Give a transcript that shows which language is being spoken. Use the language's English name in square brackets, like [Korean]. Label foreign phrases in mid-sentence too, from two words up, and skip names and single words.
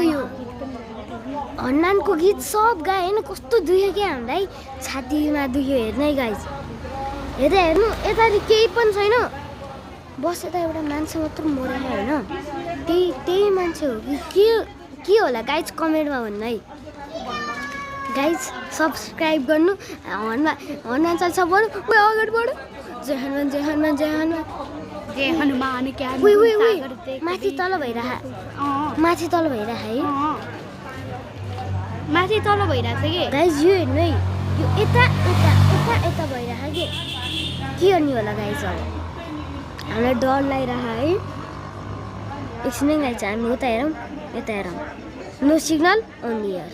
[Nepali] यो हनुमानको गीत सब गायो होइन कस्तो दुख्यो क्या हामीलाई छातीमा दुख्यो हेर्नु है गाइस यता हेर्नु यता केही पनि छैन बस यता एउटा मान्छे मात्र मरेको होइन त्यही मान्छे हो कि के होला गाइस कमेन्टमा भन्नु है गाइस सब्सक्राइब गर्नु हनुमान चालिसा बढ्नु अगाडि बढ्नु जय हनुमान जय हनुमान जय हनुमान जय हनुमान क्या माथि तल भइरह माथि तल भइरह है माथि तल भइरहेछ कि गाइस यो हेर्नु है यो यता यता यता यता भइरह के गर्ने होला गाइस हामीलाई डर लागिरह है एकछिनै गाइस हामी उता हेरौँ यता हेरौँ [English] no signal only here